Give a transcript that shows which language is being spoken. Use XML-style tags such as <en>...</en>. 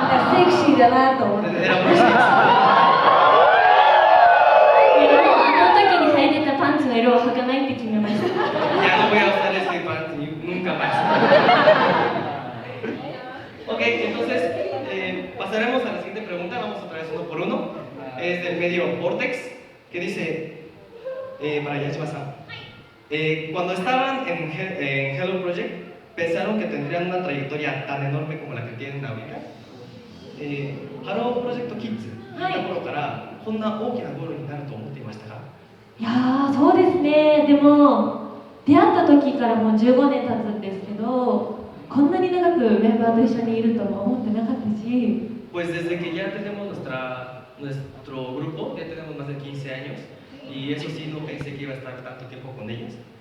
<ja>セクシーだなと思って。</ja> <es>Era muy sexy.</es> <ja>でもあの時に履いてたパンツの色を履かないって決めました。</ja> <es>Ya no voy a usar este pants nunca más. Ok, entonces pasaremos a la siguiente pregunta. Vamos otra vez uno por uno. Es del medio Vortex, que dice, para Yashima-san, cuando estaban en Hello Project, ¿pensaron que tendrían una trayectoria tan enorme como la que tienen ahorita?</es> <ja>Hello Project Kids, いた頃からこんな大きなゴールになると思っていましたか？いやー、そうですね。でも出会った時からもう15年経つんですけど、こんなに長くメンバーと一緒にいるとも思ってなかったし。</ja> <es>Pues desde que ya tenemos nuestro grupo, ya tenemos más de 15 años, y eso sí, no pensé que iba a estar tanto tiempo con ellas.</es>